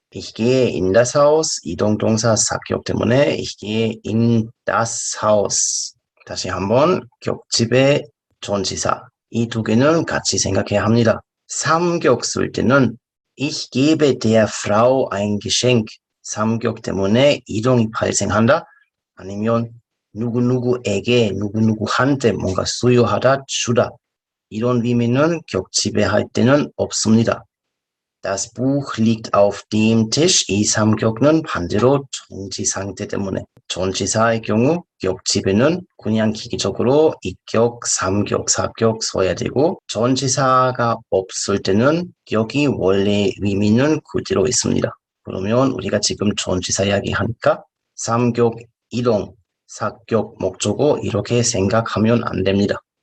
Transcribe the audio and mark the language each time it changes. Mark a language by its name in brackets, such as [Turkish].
[German] Ich gehe in das Haus. [Korean] 이동동사 사격 때문에 [German] ich gehe in das Haus. [Korean] 다시 한번 격집의 전치사. 이 두 개는 같이 생각해야 합니다. 삼격 쓸 때는 [German] ich gebe der Frau ein Geschenk. [Korean] 삼격 때문에 이동이 발생한다. 아니면 누구누구에게 누구누구한테 뭔가 수여하다 주다. 이런 의미는 격집의 때는 없습니다. [German] Das Buch liegt auf dem Tisch. [Korean] 이 삼격은 반대로 정지 상태 때문에 전치사의 경우 격집에는 그냥 기계적으로 이격, 삼격, 사격 써야 되고 전치사가 없을 때는 격이 원래 의미는 그대로 있습니다. 그러면 우리가 지금 전치사 이야기하니까 삼격, 이동, 사격, 목적어 이렇게 생각하면 안 됩니다.